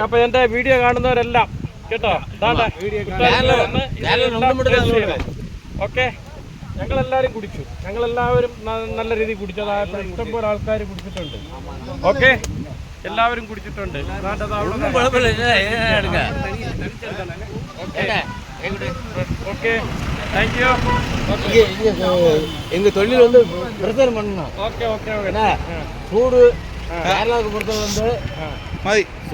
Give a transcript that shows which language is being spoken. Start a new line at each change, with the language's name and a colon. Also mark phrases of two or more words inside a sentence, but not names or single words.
Malayalam: അപ്പൊ എന്റെ വീഡിയോ കാണുന്നവരെല്ലാം കേട്ടോ, ഓക്കെ. ഞങ്ങളെല്ലാവരും കുടിച്ചു, ഞങ്ങളെല്ലാവരും നല്ല രീതിയിൽ കുടിച്ചു. അതായപ്പോൾ ഇഷ്ടംപോലെ ആൾക്കാർ കുടിച്ചിട്ടുണ്ട്. ഓക്കെ, എല്ലാവരും കുടിച്ചിട്ടുണ്ട്. ഓക്കെ,
English: thank you.
Tamil: எங்க தொழில் வந்து பிரச்சாரம் பண்ணணும். ஓகே ஓகே ஓகே. சூடு கேரளாவுக்கு பொறுத்தவரை வந்து